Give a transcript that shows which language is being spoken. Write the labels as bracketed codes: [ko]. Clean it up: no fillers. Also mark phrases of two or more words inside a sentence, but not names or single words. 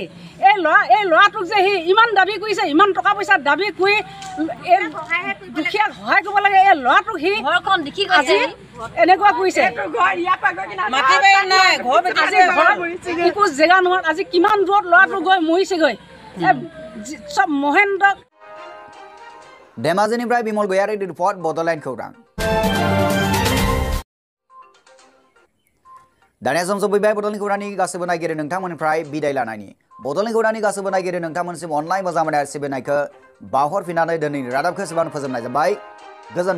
[as] এই ল'ৰাটোক যে সি ইমান দাবী কৰিছে, ইমান টকা পইচা দাবী কৰি এই দুখীয়াক সহায় কৰিব লাগে, এই ল'ৰাটোক সি আজি এনেকুৱা কৰিছে। একো জেগা নোহোৱাত আজি কিমান দূৰত ল'ৰাটো গৈ মৰিছেগৈ। চব মহেন্দ্ৰ। [brx] धेमाजिनिफ्राय बिमल गयारिनि रिपर्ट बड'लेण्ड खौरां। दानिया सम सफैबाय बड'लेण्ड खौरांनि गासैबो नायगिरि नोंथांमोननिफ्राय बिदाय लानायनि। बड'लेण्ड खौरांनि गासैबो नायगिरि नोंथांमोनसिम अननाय मोजां मोननाय सिबिनायखौ बावहरफिननानै दिनैनि रादाबखौ एसेबां फोजोबनाय जाबाय।